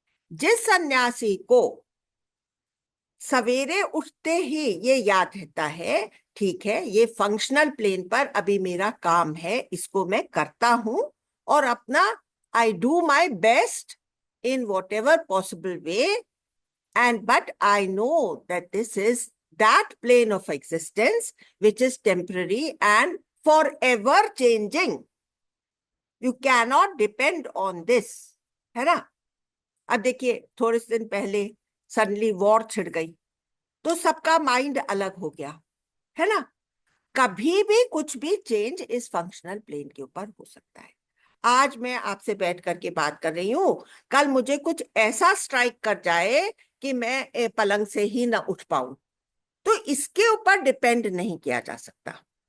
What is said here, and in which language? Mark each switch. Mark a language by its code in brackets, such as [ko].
[hi] जिस सन्यासी को सवेरे उठते ही ये याद रहता है, ठीक है ये फंक्शनल प्लेन पर अभी मेरा काम है, इसको मैं करता हूं और अपना [en] I do my best in whatever possible way, and but I know that this is that plane of existence which is temporary and forever changing. You cannot depend on this, [hi] है ना। अब देखिए थोड़े से दिन पहले suddenly war छिड़ गई तो सबका माइंड अलग हो गया, है ना। कभी भी कुछ भी चेंज इस फंक्शनल प्लेन के ऊपर हो सकता है। आज मैं आपसे बैठ करके बात कर रही हूं, कल मुझे कुछ ऐसा स्ट्राइक कर जाए कि मैं पलंग से ही ना उठ पाऊं, तो इसके ऊपर डिपेंड नहीं किया जा सकता।